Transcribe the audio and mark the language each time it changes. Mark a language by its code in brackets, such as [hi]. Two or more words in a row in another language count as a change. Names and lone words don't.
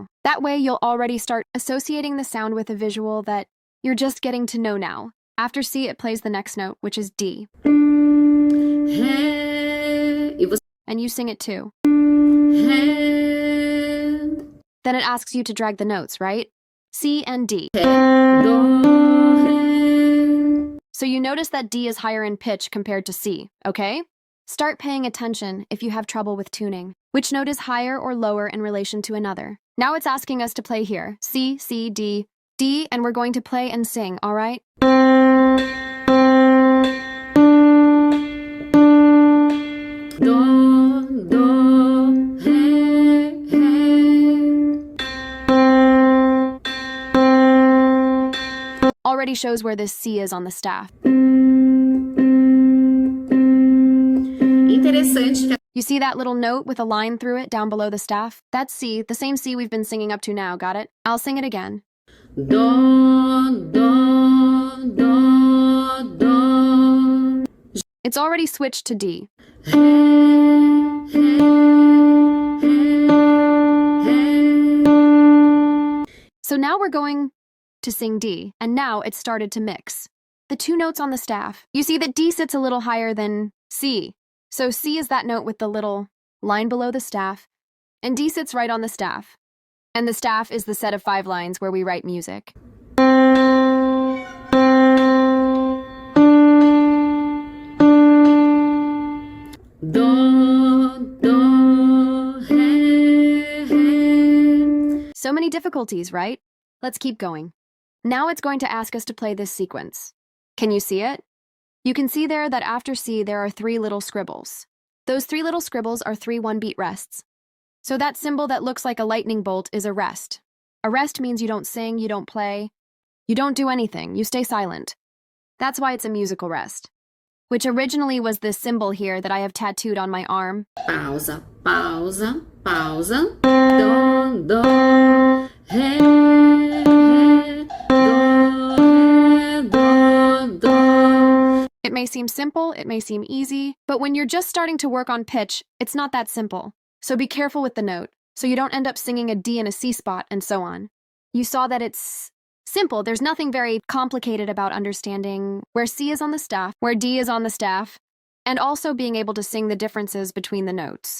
[en] That way, you'll already start associating the sound with a visual that you're just getting to know now. After C, it plays the next note, which is D. [pt] Ré. E você [en] And you sing it too. [pt] Ré. [en] Then it asks you to drag the notes, right? C and D. [pt] Ré. Dó. Ré. [en] So you notice that D is higher in pitch compared to C, okay? Start paying attention if you have trouble with tuning. Which note is higher or lower in relation to another? Now it's asking us to play here. C, C, D, D, and we're going to play and sing, all right? [pt] Dó, dó, ré, ré. [en] Already shows where this C is on the staff. [pt] Interessante que [en] You see that little note with a line through it down below the staff? That's C, the same C we've been singing up to now, got it? I'll sing it again. [pt] Dó, dó, dó, dó. [en] It's already switched to D. [pt] Ré, ré, ré, ré. [en] So now we're going to sing D, and now it's started to mix. The 2 notes on the staff. You see that D sits a little higher than C. So C is that note with the little line below the staff, and D sits right on the staff. And the staff is the set of 5 lines where we write music. [pt] Dó, dó, ré, ré. [en] So many difficulties, right? Let's keep going. Now it's going to ask us to play this sequence. Can you see it? You can see there that after C there are 3 little scribbles. Those 3 little scribbles are 3 1-beat rests. So that symbol that looks like a lightning bolt is a rest. A rest means you don't sing, you don't play, you don't do anything, you stay silent. That's why it's a musical rest, which originally was this symbol here that I have tattooed on my arm. [pt] Pausa, pausa, pausa. Dó, dó, ré, ré, dó, ré, dó, dó. [en] It may seem simple, it may seem easy, but when you're just starting to work on pitch, it's not that simple. So be careful with the note, so you don't end up singing a D in a C spot and so on. You saw that it's simple. There's nothing very complicated about understanding where C is on the staff, where D is on the staff, and also being able to sing the differences between the notes.